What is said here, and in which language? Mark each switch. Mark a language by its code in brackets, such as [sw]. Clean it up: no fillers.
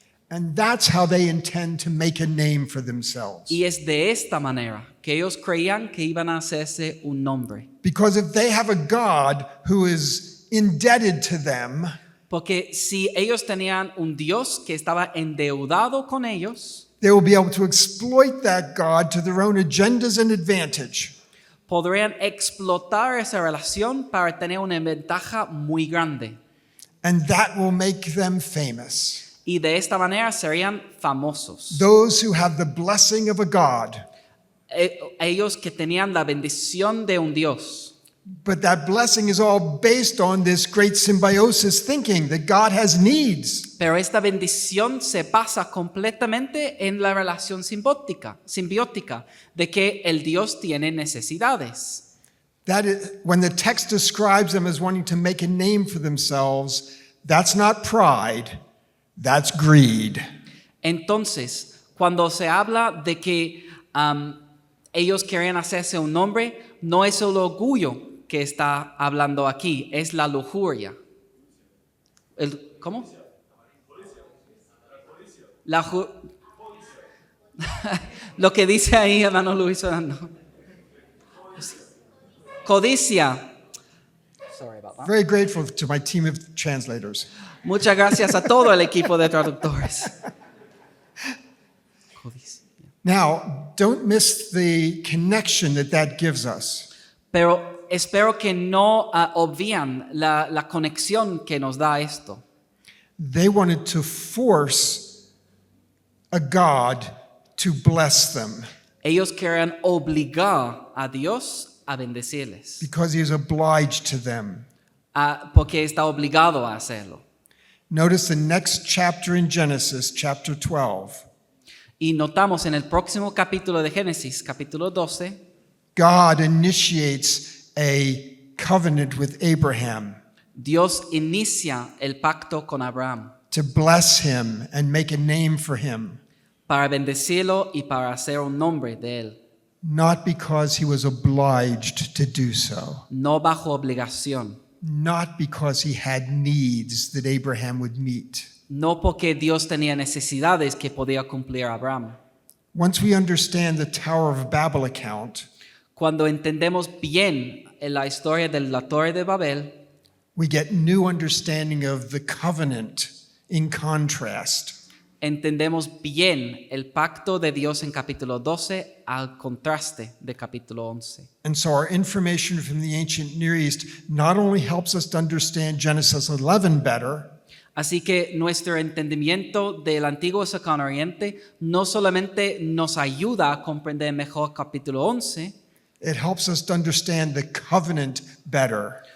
[en] And that's how they intend to make a name for themselves. [es] Y es de esta manera que ellos creían que iban a hacerse un nombre. [en] Because if they have a God who is indebted to them, [es] Porque si ellos tenían un Dios que estaba endeudado con ellos, [en] they will be able to exploit that God to their own agendas and advantage. [es] podrían explotar esa relación para tener una ventaja muy grande. [en] And that will make them famous. [es] Y de esta manera serían famosos. [en] Those who have the blessing of a God. [es] Ellos que tenían la bendición de un Dios. [en] But that blessing is all based on this great symbiosis thinking that God has needs. [es] Pero esta bendición se basa completamente en la relación simbiótica de que el Dios tiene necesidades. [en] That is, when the text describes them as wanting to make a name for themselves, that's not pride, that's greed. [es] Entonces, cuando se habla de que ellos quieren hacerse un nombre, no es el orgullo que está hablando aquí, es la lujuria. ¿Cómo? Lo que dice ahí, hermano Luis Orlando. Codicia. [en] Sorry about that. Very grateful to my team of translators. [es] Muchas gracias a todo el equipo de traductores. Codicia. [en] Now, don't miss the connection that gives us. [es] Pero espero que no obvían la conexión que nos da esto. [en] They wanted to force a God to bless them [es] Ellos querían obligar a Dios a bendecirles, [en] because he is obliged to them. [es] porque está obligado a hacerlo. [en] Notice the next chapter in Genesis, chapter 12. [es] Y notamos en el próximo capítulo de Génesis, capítulo 12, [en] God initiates a covenant with Abraham [es] Dios inicia el pacto con Abraham [en] to bless him and make a name for him, [es] para bendecirlo y para hacer un nombre de él, [en] not because he was obliged to do so, [es] no bajo obligación, [en] not because he had needs that Abraham would meet. [es] no porque Dios tenía necesidades que podía cumplir Abraham. [en] Once we understand the Tower of Babel account, [es] Cuando entendemos bien la historia de la Torre de Babel, [en] we get new understanding of the covenant in contrast. [es] entendemos bien el pacto de Dios en capítulo 12 al contraste de capítulo 11. [en] And so our information from the ancient Near East not only helps us to understand Genesis 11 better, [es] Así que nuestro entendimiento del antiguo Cercano Oriente no solamente nos ayuda a comprender mejor capítulo 11, [en] it helps us to understand the covenant better.